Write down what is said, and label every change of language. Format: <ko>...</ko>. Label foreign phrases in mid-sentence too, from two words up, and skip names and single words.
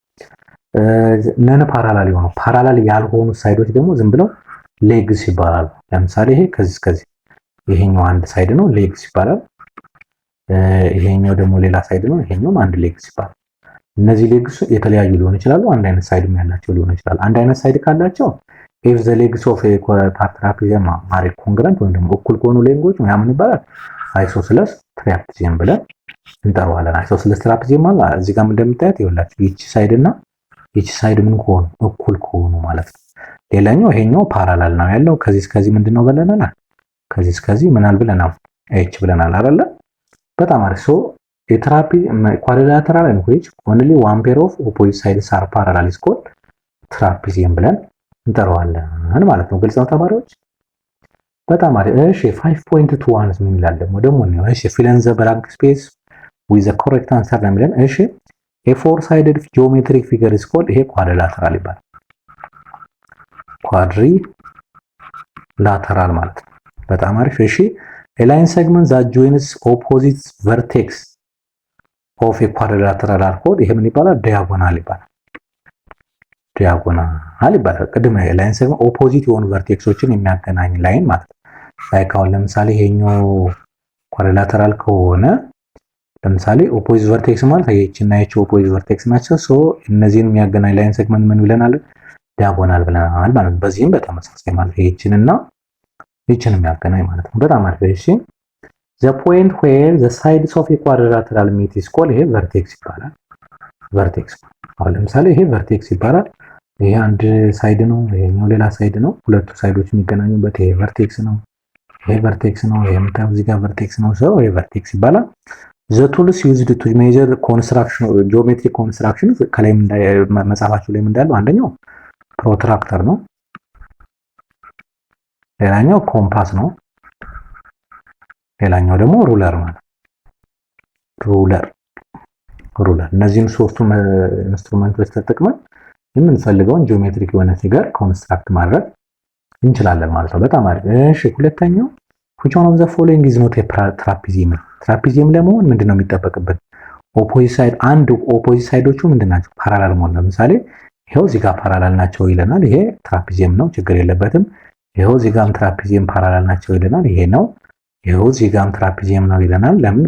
<am>ነን ፓራላል የሆኑ ፓራላል ያልሆኑ ሳይዶች ደግሞ ዝም ብለው ሌግስ ይባላሉ። ለምሳሌ ይሄ ከዚህ እስከዚህ ይሄኛው አንድ ሳይድ ነው፣ ሌግስ ይባላል። ይሄኛው ደግሞ ሌላ ሳይድ ነው፣ ይሄኛውም አንድ ሌግስ ይባላል። እነዚህ ሌግስ የተለያዩ ሊሆኑ ይችላሉ፣ አንድ አይነት ሳይድም ያላቸው ሊሆኑ ይችላል። አንድ አይነት ሳይድ ካላቸው</am> <en>if the legs of a trapezium are congruent</en> <am>ወይም ደግሞ እኩል ከሆኑ ሌንጎች ምን ይባላል? አይሶስለስ ትራፒዚየም ብለን እንጠራዋለን። አይሶስለስ ትራፒዚየም ማለት እዚህ ጋር እንደምታዩት ይኸውላችሁ ይቺ ሳይድ እና ይቺ ሳይድ ምን ከሆኑ እኩል ከሆኑ ማለት ነው። ሌላኛው ይሄኛው ፓራላል ነው ያለው። ከዚህ እስከዚህ ምንድነው ብለናል? ከዚህ እስከዚህ ምናል ብለናል? ኤች ብለናል አይደለ? በጣም አሪፍ። ኳድሪላተራል</am> <en>in which only one pair of opposite sides are parallel is called trapezium</en> <am>ብለን እንጠራዋለን ማለት ነው። ግልጽ ነው ተማሪዎች? በጣም አሪፍ። እሺ 5.21 ምን ይላል ደግሞ ነው። እሺ</am> <en>fill in the blank space with the correct answer</en> <am>ነው የሚለን። እሺ</am> <en>a four-sided geometric figure is called</en> <am>ይሄ ኳድሪላተራል ይባላል። ኳድሪላተራል ማለት ነው። በጣም አሪፍ። እሺ</am> <en>a line segment that joins opposite vertex of a quadrilateral are called</en> <am>ይሄ ምን ይባላል? ዲያጎናል ይባላል። ዲያጎናል ይባላል። ቅድም</am> <en>line segment opposite</en> <am>የሆኑ ቨርቴክሶችን የሚያገናኝ ላይን ማለት ነው። ላይክ አሁን ለምሳሌ ይሄኛው ኳድሪላተራል ከሆነ ለምሳሌ</am> <en>opposite vertex</en> <am>ማለት ይሄችና ይሄች</am> <en>opposite vertex</en> <am>ናቸው። እነዚህን የሚያገናኝ</am> <en>line segment</en> <am>ምን ብለናል? ዲያጎናል ብለናል ማለት ነው። በዚህም በተመሳሳይ ማለት ይሄችንና ይሄችን የሚያገናኝ ማለት ነው። በጣም አሪፍ። እሺ</am> <en>the point where the sides of a quadrilateral meet is called</en> <am>ይሄ ቨርቴክስ ይባላል። ቨርቴክስ አሁን ለምሳሌ ይሄ ቨርቴክስ ይባላል። ይሄ አንድ ሳይድ ነው፣ ይሄኛው ሌላ ሳይድ ነው። ሁለቱ ሳይዶች የሚገናኙበት ይሄ ቨርቴክስ ነው። ይሄ ቨርቴክስ ነው። ይሄ የምታዩት እዚህ ጋር ቨርቴክስ ነው። ይሄ ቨርቴክስ ይባላል።</am> <en>the tools used to measure construction geometric construction</en> <am>ከላይ መጻፋችሁ ላይ እንዳለው አንደኛው ፕሮትራክተር ነው። ሌላኛው ኮምፓስ ነው። ሌላኛው ደግሞ ሩለር ማለት ሩለር። እነዚህን ሶስቱም ኢንስትሩመንቶች ተጠቅመን የምንፈልገውን ጂኦሜትሪክ የሆነ ፊገር ኮንስትራክት ማድረግ እንችላለን ማለት ነው። በጣም አሪፍ። እሺ ሁለተኛው</am> <en>which one of the following is not a trapezium?</en> <am>ትራፒዚየም ለመሆን ምንድነው የሚጠበቅብን?</am> <en>opposite side</en> <am>አንድ ኦፖዚት ሳይዶቹ ምንድናቸው? ፓራላል መሆን። ለምሳሌ ይሄው እዚህ ጋር ፓራላል ናቸው ይለናል። ይሄ ትራፒዚየም ነው፣ ችግር የለበትም። ይሄው እዚህ ጋርም ትራፒዚየም ፓራላል ናቸው ይለናል። ይሄ ነው። ይሄው እዚህ ጋርም ትራፒዚየም ነው ይለናል። ለምን?</am>